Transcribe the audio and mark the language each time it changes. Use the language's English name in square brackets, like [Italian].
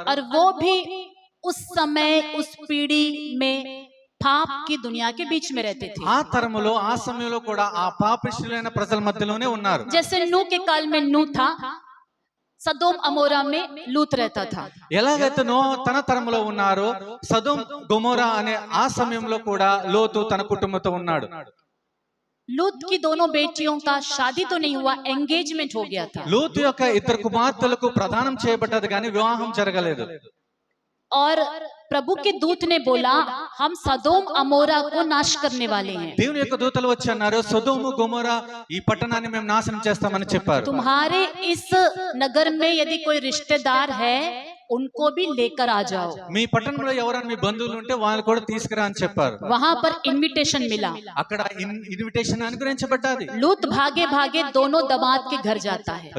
[Hindi] और वो भी उस समय उस पीढ़ी में पाप की दुनिया के बीच में रहते थे। [Telugu] ఆ తరములో ఆ సమయంలో కూడా ఆ పాపిష్ఠులైన ప్రజల మధ్యలోనే ఉన్నారు. [Hindi] जैसे नूह के काल में नूह था, सदोम अमोरा में लूत रहता था। [Telugu] ఎలాగైతే తన తరములో ఉన్నారో సదోమ్ గొమోరా అనే ఆ సమయంలో కూడా లోతు తన కుటుంబంతో ఉన్నాడు. [Hindi] लूत की दोनों बेटियों का शादी तो नहीं हुआ, एंगेजमेंट हो गया था। [Telugu] లోతు యొక్క ఇద్దరు కుమార్తెలకు ప్రదానం చేయబడ్డది కానీ వివాహం జరగలేదు. [Hindi] और प्रभु के दूत ने बोला, हम सदोम अमोरा को नाश करने वाले हैं। [Telugu] దేవుని యొక్క దూతలు వచ్చి అన్నారు, సొదొము గొమొరా ఈ పట్టణాన్ని మేము నాశనం చేస్తామని చెప్పారు. [Hindi] तुम्हारे इस नगर में यदि कोई रिश्तेदार है, उनको भी लेकर आ जाओ। [Telugu] మీ పట్టణంలో ఎవరైనా మీ బంధువులు ఉంటే వాళ్ళు కూడా తీసుకురా అని చెప్పారు. [Hindi] वहां पर इनविटेशन मिला। [Telugu] అక్కడ ఇన్విటేషన్ అనుగ్రహించబడ్డది. [Hindi] लूत भागे भागे दोनों दामाद के घर जाता है।